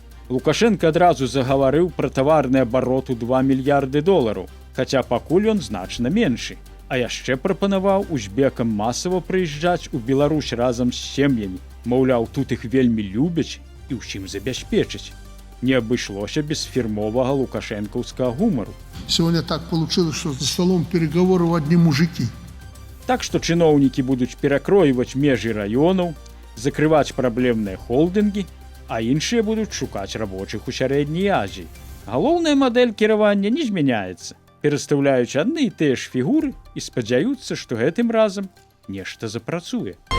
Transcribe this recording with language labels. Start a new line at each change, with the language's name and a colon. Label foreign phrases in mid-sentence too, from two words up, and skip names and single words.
Belarusian: Лукашенко адразу загаварыў пра таварны абарот у $2 мільярды, хаця пакуль ён значна меншы. А яшчэ прапанаваў узбекам масава прыязджаць у Беларусь разам з сем'ямі. Маўляў, тут іх вельмі любяць і ўсім забяспечыць. Не абышлося без фірмовага лукашэнкаўскага гумару.
Russian: Сегодня так получилось, что за столом переговоров одни мужики.
Belarusian: Так што чыноўнікі будуць перакройваць межы раёнаў, закрываць праблемныя холдынгі, а іншыя будуць шукаць рабочых у сярэдняй Азіі. Галоўная мадэль кіравання не змяняецца. Перастаўляюць адны і тыя ж фігуры і спадзяюцца, што гэтым разам нешта запрацуе.